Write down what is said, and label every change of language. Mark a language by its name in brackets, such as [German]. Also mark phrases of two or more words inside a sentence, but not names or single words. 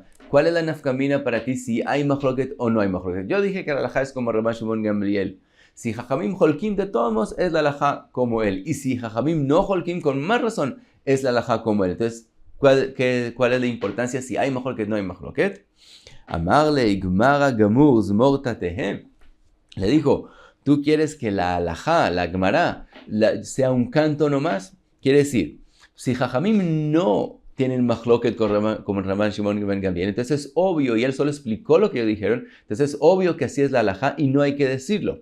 [Spanish] ¿Cuál es la nafkamina para ti si hay machloket o no hay machloket? Yo dije que la halajá es como Rabban Shimon Gamliel. Si [Hebrew] חכמים חולקים [Spanish] de todos modos, es la halajá como él. Y si [Hebrew] חכמים לא חולקים, [Spanish] con más razón, es la halajá como él. Entonces, ¿cuál es la importancia si hay machloket o no hay machloket? [Aramaic] אמר ליה גמרא גמור זמורתא תהא. [Spanish] Le dijo, ¿tú quieres que la halajá, la gmará, sea un canto nomás? Quiere decir, si Jajamim no tienen machloket como Rabban Shimon ben Gamliel, entonces es obvio, y él solo explicó lo que ellos dijeron, entonces es obvio que así es la halajá y no hay que decirlo.